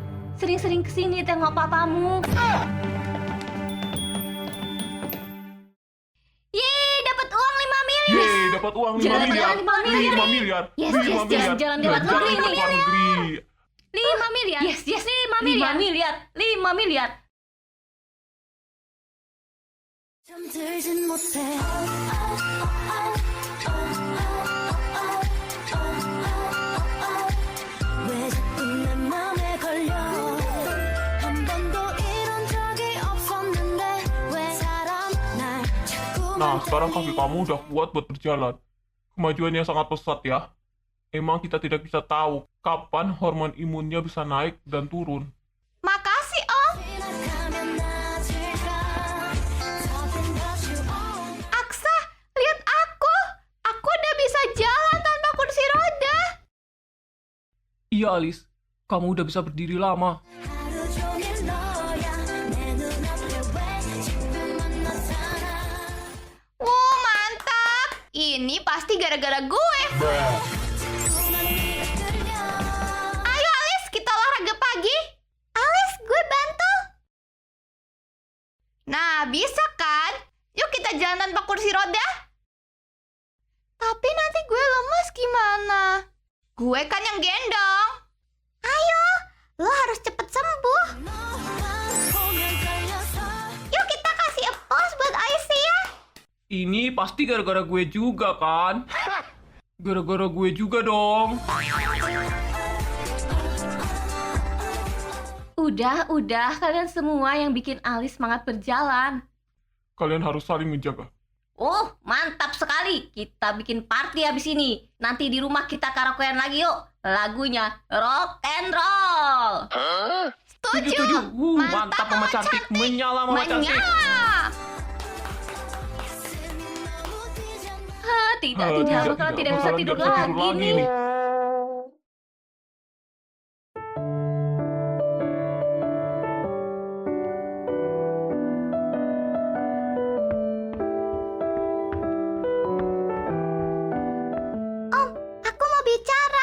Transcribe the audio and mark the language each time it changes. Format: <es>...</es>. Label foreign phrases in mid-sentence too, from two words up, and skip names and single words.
<id>Sering-sering kesini tengok papamu. Yeay, dapat uang 5 miliar. Yeay, dapat uang 5 Jalan-jalan miliar. 5 miliar. Yes, jalan-jalan di luar negeri Jalan-jalan ke luar negeri. 5 miliar. Yes, 5 miliar. 5 miliar.</id> <ko>잠들진 못해 왜 자꾸 내 맘에 걸려 한 번도 이런 적이 없었는데 왜 사람 날 자꾸만</ko> <id>Nah, sekarang kaki kamu udah kuat buat berjalan. Kemajuannya sangat pesat ya. Emang kita tidak bisa tahu kapan hormon imunnya bisa naik dan turun. Makasih, Om.</id> <ko>지나가면 나질까</ko> <en>Something that you own</en> <id>Aksa, lihat aku. Aku udah bisa jalan tanpa kursi roda. Iya Alice, kamu udah bisa berdiri lama.</id> <ko>하루 종일 너야 내 눈앞에 왜 자꾸만 나타나</ko> <id>Wow, mantap. Ini pasti gara-gara gue.</id> <ko>자꾸만 네가 끌려</ko> <id>Ayo, Alice, kita olahraga pagi. Alice, gue bantu. Nah, bisa kan? Yuk kita jalan tanpa kursi roda. Tapi nanti gue lemes gimana? Gue kan yang gendong. Ayo, lo harus cepet sembuh.</id> <ko>너만 보면 떨려서</ko> <id>Yuk kita kasih applause buat Aisyah. Ini pasti gara-gara gue juga kan? Gara-gara gue juga dong. Udah, kalian semua yang bikin Alice semangat berjalan. Kalian harus saling menjaga. Oh, mantap sekali. Kita bikin party habis ini. Nanti di rumah kita karaokean lagi yuk. Lagunya</id> <en>rock and roll.</en> <id>Setuju. Mantap Mama Cantik. Menyala Mama Cantik. Menyala.</id> <ko>너무 뛰잖아</ko> <id>Tidak, bakalan tidak bisa tidur lagi nih. Aku mau bicara.</id>